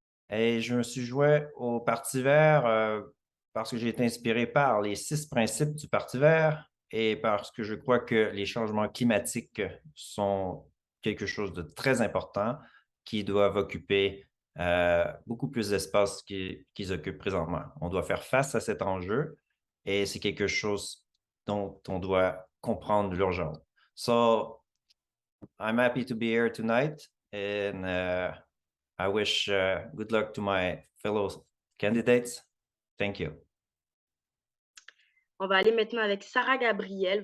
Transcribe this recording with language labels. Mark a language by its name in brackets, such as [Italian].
[French] Et je me suis joint au Parti vert parce que j'ai été inspiré par les 6 principes du Parti vert et parce que je crois que les changements climatiques sont quelque chose de très important qui doivent occuper beaucoup plus d'espace qu'ils occupent présentement. On doit faire face à cet enjeu et c'est quelque chose dont on doit comprendre l'urgence. [English] So, I'm happy to be here tonight and I wish good luck to my fellow candidates. Thank you. [French] On va aller maintenant avec Sarah Gabrielle.